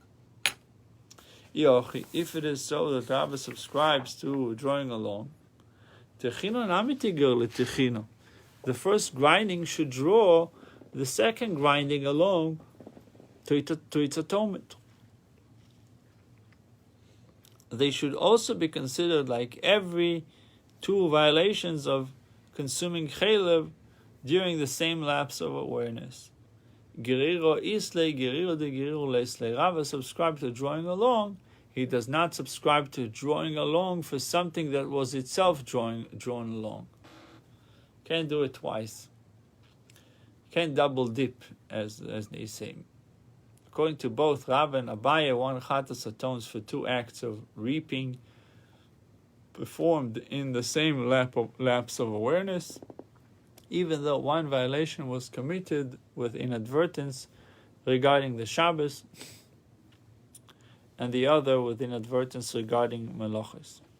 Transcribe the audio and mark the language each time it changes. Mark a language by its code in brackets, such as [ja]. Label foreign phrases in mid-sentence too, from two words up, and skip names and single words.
[en] If it is so that Rava subscribes to drawing along, the first grinding should draw the second grinding along to its atonement. They should also be considered like every 2 violations of consuming chelev during the same lapse of awareness. Geriro isle, geriro de geriro lesle. Rava subscribed to drawing along. He does not subscribe to drawing along for something that was itself drawn along. Can't do it twice. Can't double dip, as they say. According to both Rava and Abaye, one chatas atones for 2 acts of reaping performed in the same lapse of awareness, even though one violation was committed with inadvertence regarding the Shabbos, and the other with inadvertence regarding Melachos.